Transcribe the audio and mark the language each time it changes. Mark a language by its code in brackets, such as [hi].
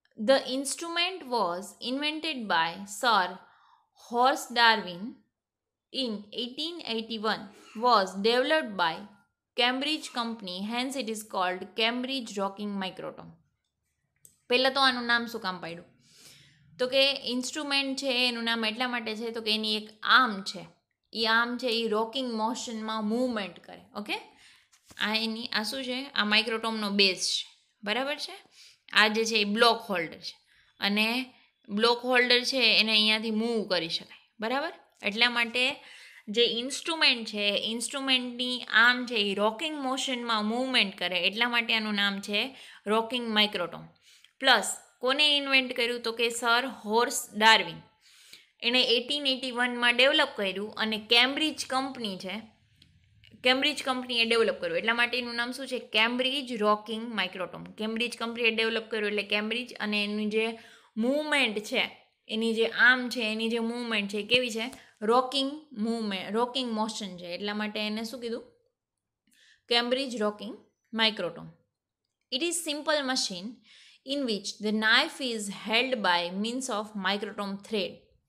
[en] The instrument was invented by Sir Horace Darwin in 1881, was developed by Cambridge Company, hence it is called Cambridge Rocking Microtome. [gu] પહેલાં તો આનું નામ શું કામ પાડ્યું, તો કે ઇન્સ્ટ્રુમેન્ટ છે એનું નામ એટલા માટે છે તો કે એની એક આર્મ છે, એ આર્મ છે એ રોકિંગ મોશનમાં મૂવમેન્ટ કરે. ઓકે, આ શું છે, આ માઇક્રોટોમનો બેઝ છે, બરાબર છે. આ જે છે એ બ્લોક હોલ્ડર છે, અને બ્લોક હોલ્ડર છે એને અહીંયાથી મૂવ કરી શકાય, બરાબર. એટલા માટે જે ઇન્સ્ટ્રુમેન્ટ છે, ઇન્સ્ટ્રુમેન્ટની આર્મ છે એ રોકિંગ મોશનમાં મૂવમેન્ટ કરે, એટલા માટે આનું નામ છે રોકિંગ માઇક્રોટોમ. પ્લસ કોને ઇન્વેન્ટ કર્યું, તો કે સર હોર્સ ડાર્વિન. એણે 1881માં ડેવલપ કર્યું, અને કેમ્બ્રિજ કંપની છે, કેમ્બ્રિજ કંપનીએ ડેવલપ કર્યું, એટલા માટે એનું નામ શું છે, કેમ્બ્રિજ રોકિંગ માઇક્રોટોમ. કેમ્બ્રિજ કંપનીએ ડેવલપ કર્યું એટલે કેમ્બ્રિજ, અને એની જે મૂવમેન્ટ છે, એની જે આર્મ છે, એની જે મૂવમેન્ટ છે કેવી છે, રોકિંગ મૂવમેન્ટ, રોકિંગ મોશન છે, એટલા માટે એને શું કીધું, Cambridge rocking માઇક્રોટોમ. [en] It is simple machine in which the knife is held by means of microtome thread.